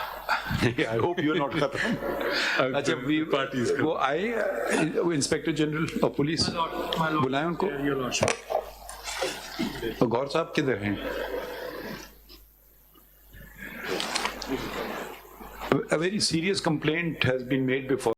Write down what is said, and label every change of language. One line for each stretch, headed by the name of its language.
English: I hope you are not
Urdu: ختم. اچھا وہ آئے انسپیکٹر جنرل اور پولیس, بلائیں ان کو. غور صاحب کدھر ہیں؟
English: A very serious complaint has been made before.